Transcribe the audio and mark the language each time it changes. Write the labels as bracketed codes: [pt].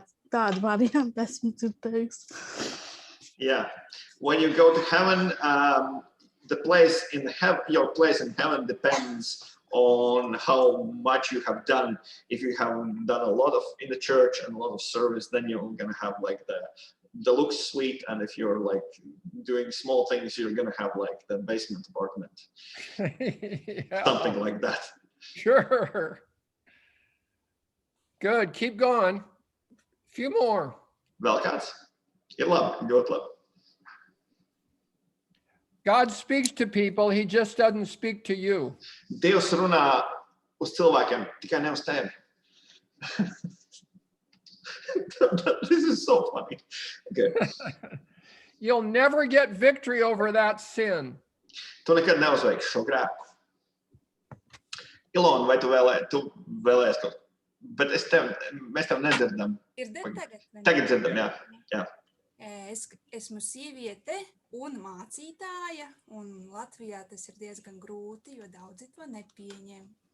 [lv] Tādu variantu esmu dzirdējis. [en] Yeah. When you go to heaven, the place in heaven, your place in heaven depends on how much you have done. If you have done a lot of in the church and a lot of service, then you're gonna have like the deluxe suite, and if you're like doing small things, you're gonna have like the basement apartment, Yeah. something like that. Sure. Good. Keep going. Few more. [lv] Vēl kāds? Ir labi, ļoti labi. [en] God speaks to people. He just doesn't speak to you. [lv] Dievs runā uz cilvēkiem, tikai ne uz tevi. [en] This is so funny. Okay. You'll never get victory over that sin. [lv] Tu nekad neuzveiksi šo grēku. Ilona, vai tu vēlējies kaut? Bet mēs tev nedzirdam. Tagad dzirdam, jā. Es esmu sieviete un mācītāja, un Latvijā tas ir diezgan grūti, jo daudzi to nepieņem.